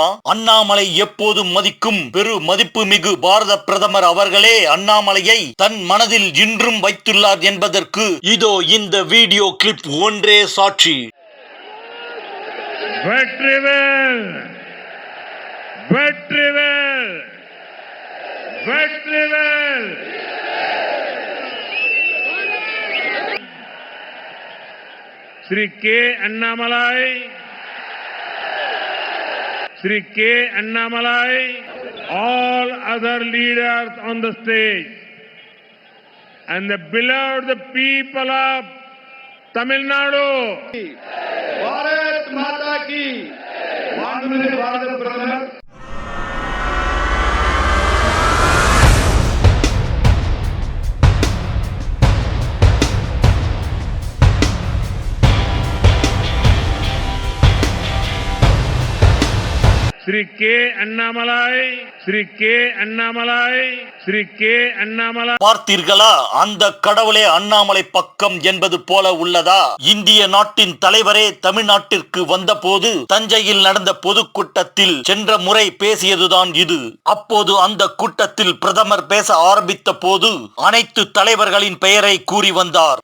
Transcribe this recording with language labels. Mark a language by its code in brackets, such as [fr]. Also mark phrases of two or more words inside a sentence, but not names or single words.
[ta] அண்ணாமலை எப்போதும் மதிக்கும் பெரு மதிப்புமிகு பாரத பிரதமர் அவர்களே அண்ணாமலையை தன் மனதில் இன்றும் வைத்துள்ளார் என்பதற்கு இதோ இந்த வீடியோ கிளிப் ஒன்றே சாட்சி. வெற்றிவேல், வெற்றிவேல், வெற்றிவேல். [en] Sri K. Annamalai, Sri K. Annamalai, all other leaders on the stage, and the beloved people of Tamil Nadu. [hi] भारत माता की माननीय भारत प्रधान [en] Sri K. Annamalai, Sri K. Annamalai, Sri K. Annamalai. [ta] பார்த்தீர்களா? அந்த கடவுளே அண்ணாமலை பக்கம் என்பது போல உள்ளதா? இந்திய நாட்டின் தலைவரே தமிழ்நாட்டிற்கு வந்த போது தஞ்சையில் நடந்த பொதுக்கூட்டத்தில் சென்ற முறை பேசியதுதான் இது. அப்போது அந்த கூட்டத்தில் பிரதமர் பேச ஆரம்பித்த போது அனைத்து தலைவர்களின் பெயரை கூறி வந்தார்.